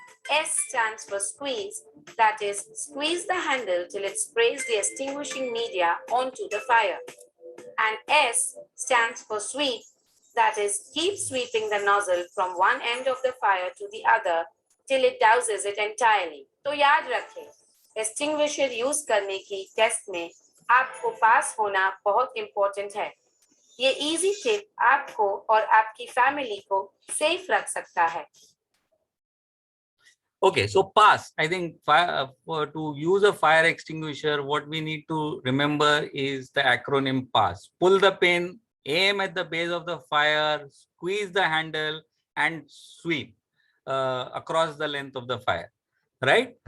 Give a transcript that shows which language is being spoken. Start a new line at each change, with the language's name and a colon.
English: S stands for squeeze, that is, squeeze the handle till it sprays the extinguishing media onto the fire. And S stands for sweep, that is, keep sweeping the nozzle from one end of the fire to the other till it douses it entirely.
Hindi: तो याद रखें, extinguisher use करने की test में आपको पास होना बहुत important है. ये इजी टिप आपको और आपकी फैमिली को सेफ रख सकता है.
English: Okay, so PASS. I think to use a fire extinguisher, what we need to remember is the acronym PASS. Pull the pin, aim at the base of the fire, squeeze the handle, and sweep across the length of the fire. Right?